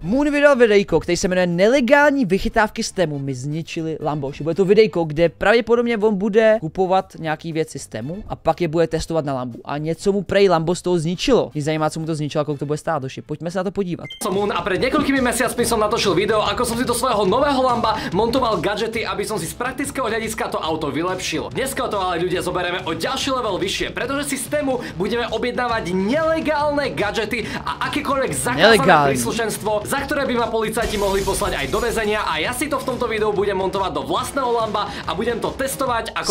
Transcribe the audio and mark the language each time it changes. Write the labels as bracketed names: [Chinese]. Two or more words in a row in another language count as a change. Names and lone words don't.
[Czech] Moon vydal videjko, který se jmenuje Nelegální vychytávky z Temu mi zničili Lamboši. Bude to videjko, kde pravděpodobně on bude kupovat nějaký věci z Temu a pak je bude testovat na Lambu. A něco mu prej Lambo z toho zničilo. Mě zajímá, co mu to zničilo, kolik to bude stát, doši. Pojďme se na to podívat. [Slovak] Som Moon a pred niekoľkými mesiacmi som natočil video, ako som si do svojho nového Lamba montoval gadžety, aby som si z praktického hľadiska to auto vylepšil. Dneska to ale ľudia zoberieme o ďalší level vyššie, pretože si z Temu budeme objednávať nelegálne gadžety a akékoľvek zakázané príslušenstvo, za ktoré by ma policajti mohli poslať aj do väzenia, a ja si to v tomto videu budem montovať do vlastného Lamba a budem to testovať, ako